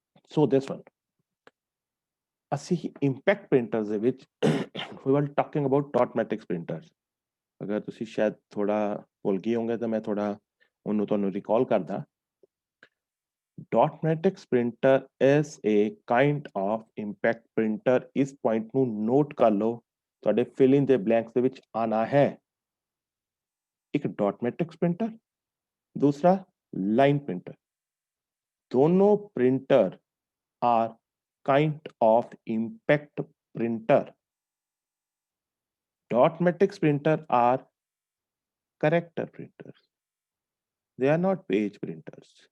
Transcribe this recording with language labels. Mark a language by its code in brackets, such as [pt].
[en] so this one [pa] ਅਸੀਂ [en] impact printers [pa] ਦੇ ਵਿੱਚ [en] we were talking about dot matrix printers। [pa] ਅਗਰ ਤੁਸੀਂ ਸ਼ਾਇਦ ਥੋੜਾ ਭੁੱਲ ਗਏ ਹੋਗੇ ਤਾਂ ਮੈਂ ਥੋੜਾ ਉਹਨੂੰ ਤੁਹਾਨੂੰ ਰਿਕਾਲ ਕਰਦਾ। [en] dot matrix printer is a kind of impact printer। [pa] ਇਸ ਪੁਆਇੰਟ ਨੂੰ ਨੋਟ ਕਰ ਲਓ, ਤੁਹਾਡੇ ਫਿਲ ਇਨ ਦੇ ਬਲੈਂਕਸ ਦੇ ਵਿੱਚ ਆਣਾ ਹੈ। ਇੱਕ [en] dot matrix printer, [pa] ਦੂਸਰਾ [en] line printer, [pa] ਦੋਨੋਂ [en] Printer are kind of impact printer। dot matrix printer are character printers, they are not page printers।